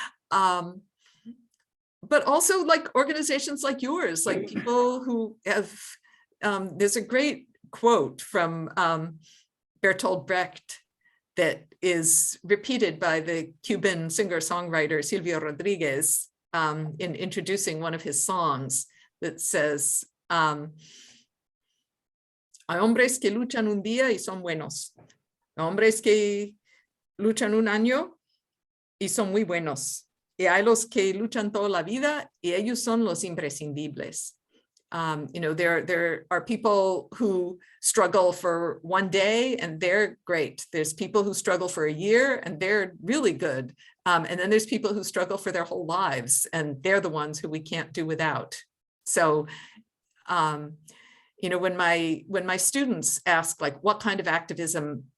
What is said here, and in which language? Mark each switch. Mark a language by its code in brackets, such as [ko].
[en] But also like organizations like yours, like people who have, there's a great quote from Bertolt Brecht that is repeated by the Cuban singer-songwriter Silvio Rodriguez in introducing one of his songs that says, [es] hay hombres que luchan un día y son buenos. Hay hombres que luchan un año y son muy buenos. Y hay los que luchan toda la vida y ellos son los imprescindibles. [en] There are people who struggle for one day and they're great. There's people who struggle for a year and they're really good. And then there's people who struggle for their whole lives and they're the ones who we can't do without. So, when my students ask like, what kind of activism